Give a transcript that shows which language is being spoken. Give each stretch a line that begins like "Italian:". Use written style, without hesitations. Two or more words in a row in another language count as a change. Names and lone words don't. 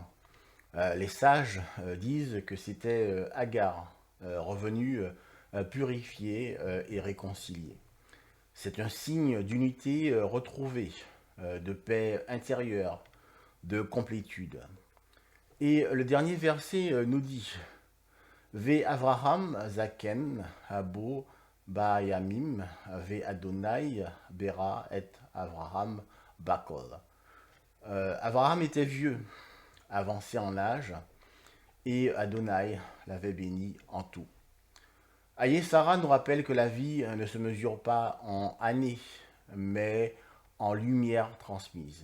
French: Les sages disent que c'était Agar, revenue purifiée et réconciliée. C'est un signe d'unité retrouvée, de paix intérieure, de complétude. Et le dernier verset nous dit
Hebrew: ואברהם זקן בא בימים ואדני ברך את אברהם בכל.
French: Abraham était vieux, avancé en âge, et Adonai l'avait béni en tout. Aïe Sarah nous rappelle que la vie ne se mesure pas en années, mais en lumière transmise.